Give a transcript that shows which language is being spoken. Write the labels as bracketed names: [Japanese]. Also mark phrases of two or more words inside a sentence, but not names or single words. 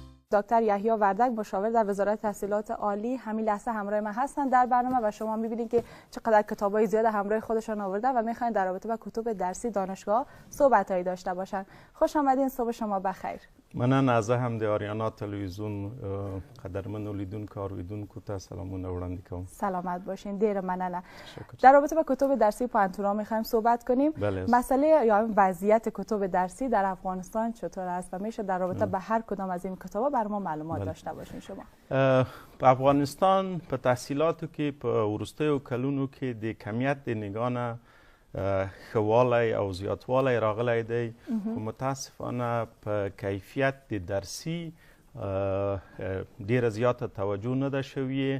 [Persian] دکتر یحیی وردک مشاور در وزارت تحصیلات عالی همین لحظه همراه ما هستند در برنامه و شما می‌بینید که چقدر کتابای زیاد همراه خودشان آوردن و می‌خواین در رابطه با کتب درسی دانشگاه صحبتایی داشته باشن. خوش آمدین، صبح شما بخیر. من از هم [Pashto] آریانا تلویزیون قدرمن اولیدونکو اوریدونکو ته سلامونه وړاندې کوم. [Persian] سلامت باشین. [Pashto] دیر مننه. [Persian] در رابطه با کتب درسی پوهنتون‌ها می‌خوایم صحبت کنیم. مسئله یا وضعیت کتب درسی در افغانستان چطور است و میشه در رابطه با هر کدام از این کتاب‌ها بر ما معلومات داشته باشین شما. [Pashto] په افغانستان په تحصیلاتو کې په وروستیو کلونو کې د کمیت د نگانه خوالی او زیاتوالی راغلی دی خو متاسفانه په کیفیت د درسی ډیره زیاته توجه نه ده شوې.